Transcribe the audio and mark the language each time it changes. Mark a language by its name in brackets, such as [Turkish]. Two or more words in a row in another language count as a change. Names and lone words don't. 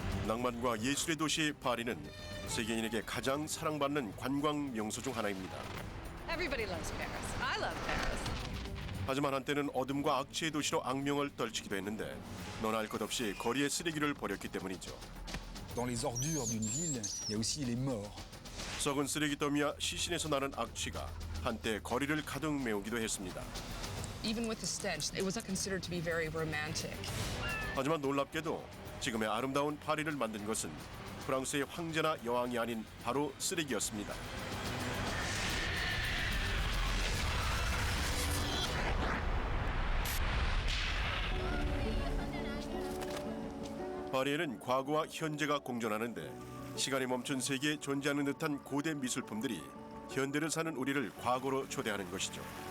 [Korean] 낭만과 예술의 도시 파리는 세계인에게 가장 사랑받는 관광 명소 중 하나입니다. [English] Everybody loves Paris. I love Paris. [Korean] 하지만 한때는 어둠과 악취의 도시로 악명을 떨치기도 했는데 너나 할 것 없이 거리에 쓰레기를 버렸기 때문이죠. [French] Dans les ordures d'une ville, il y a aussi les morts. [Korean] 썩은 쓰레기 더미와 시신에서 나는 악취가 한때 거리를 가득 메우기도 했습니다. [English] Even with the stench, it was considered to be very romantic. [Korean] 하지만 놀랍게도 지금의 아름다운 파리를 만든 것은 프랑스의 황제나 여왕이 아닌 바로 쓰레기였습니다. 파리에는 과거와 현재가 공존하는데 시간이 멈춘 세계에 존재하는 듯한 고대 미술품들이 현대를 사는 우리를 과거로 초대하는 것이죠.